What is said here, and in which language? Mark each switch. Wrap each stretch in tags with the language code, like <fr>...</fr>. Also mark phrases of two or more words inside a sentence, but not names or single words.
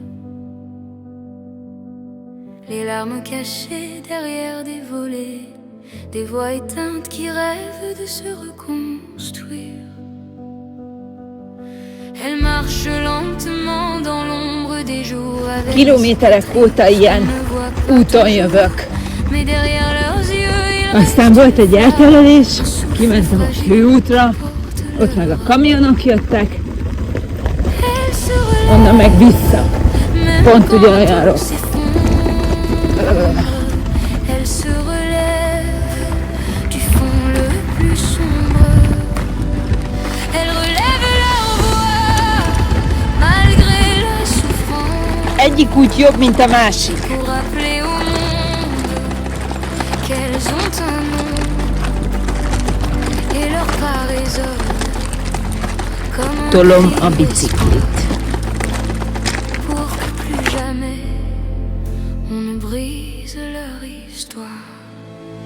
<fr>Les larmes cachées derrière des volets, des voix éteintes qui rêvent de se reconstruire. Elle marche lentement dans l'ombre des jours avec</fr> <hu>Kilométerek óta ilyen úton jövök.</hu> <fr>mais derrière leurs yeux</fr> <hu>Aztán volt egy elterelés, kimentem a főútra, ott meg a kamionok jöttek, onnan meg vissza. Pont ugyanolyan rossz.</hu> <fr>Elle se relève du fond le plus sombre. Elle relève leur voix malgré la souffrance.</fr> <hu>Egyik út jobb, mint a másik.</hu> <fr>Pour rappeler au monde qu'elles ont un nom et leur pas résonne comme un</fr> <hu>Tolom a</hu> <fr>cri</fr> <hu>biciklit.</hu> <fr>pour que plus jamais on ne brise leur histoire.</fr>